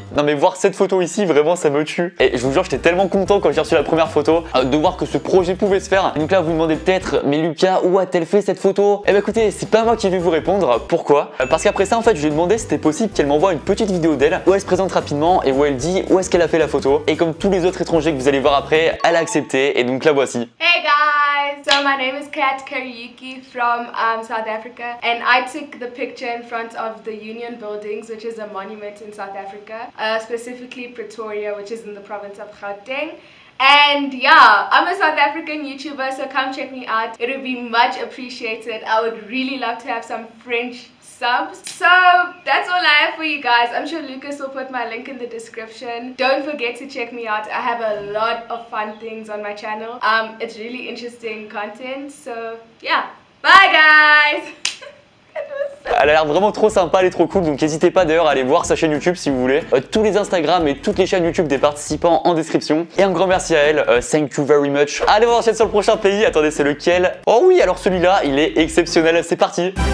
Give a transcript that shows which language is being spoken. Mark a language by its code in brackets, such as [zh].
[fr] Non mais voir cette photo ici, vraiment ça me tue. Et je vous jure j'étais tellement content quand j'ai reçu la première photo de voir que ce projet pouvait se faire. Et donc là vous me demandez peut-être, mais Lucas, où a-t-elle fait cette photo? Eh ben écoutez, c'est pas moi qui vais vous répondre. Pourquoi? Parce qu'après ça en fait je lui ai demandé si c'était possible qu'elle m'envoie une petite vidéo d'elle où elle se présente rapidement et où elle dit où est-ce qu'elle a fait la photo. Et comme tous les autres étrangers que vous allez voir après, elle a accepté et donc la voici. [en] Hey guys, so my name is Kat Kariuki from South Africa and I took the picture in front of the Union Buildings, which is a monument in South Africa, specifically Pretoria, which is in the province of Gauteng. And yeah, I'm a South African YouTuber, so come check me out. It would be much appreciated. I would really love to have some French subs. So that's all I have for you guys. I'm sure Lucas will put my link in the description. Don't forget to check me out. I have a lot of fun things on my channel. It's really interesting content. So yeah, bye guys. [fr] Elle a l'air vraiment trop sympa, elle est trop cool, donc n'hésitez pas d'ailleurs à aller voir sa chaîne YouTube si vous voulez. Tous les Instagram et toutes les chaînes YouTube des participants en description. Et un grand merci à elle, [en] thank you very much. [fr] Allez, on enchaîne sur le prochain pays. Attendez, c'est lequel? Oh oui, alors celui-là, il est exceptionnel, c'est parti.